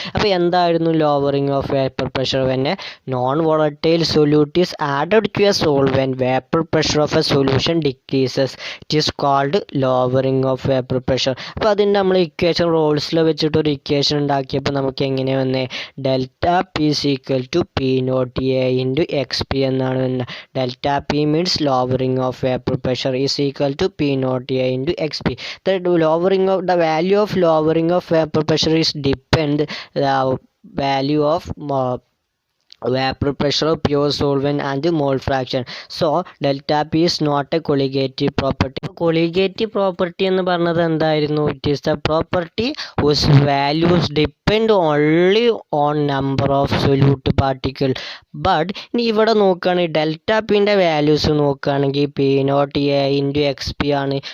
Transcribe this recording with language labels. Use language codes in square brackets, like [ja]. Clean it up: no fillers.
[ml] അപ്പോൾ എന്തായിരുന്നു [en] Lowering of vapour pressure? When a non volatile solute is added to a solvent vapour pressure of a solution decreases it is called lowering of vapour pressure. [ml] അപ്പോൾ അതിന് നമ്മൾ equation റോൾസിൽ വെച്ചിട്ട് ഒരു equation ഉണ്ടാക്കിയപ്പോൾ നമുക്ക് എങ്ങനെ വന്നേ? [en] Delta P is equal to P naught A into X P എന്നാണ്. Delta P means lowering of vapor pressure is equal to P naught A into XP. The value of lowering of vapor pressure is depend the value of vapor pressure of pure solvent and mole fraction. So delta P is not a colligative property. [ml] Colligative property എന്ന് പറഞ്ഞത് എന്തായിരുന്നു? [en] It is the property whose values depend only on number of solute particle. [ml] But ഇനി ഇവിടെ നോക്കുകയാണെങ്കിൽ delta പിൻ്റെ values നോക്കുകയാണെങ്കിൽ P not A into X P ആണ്.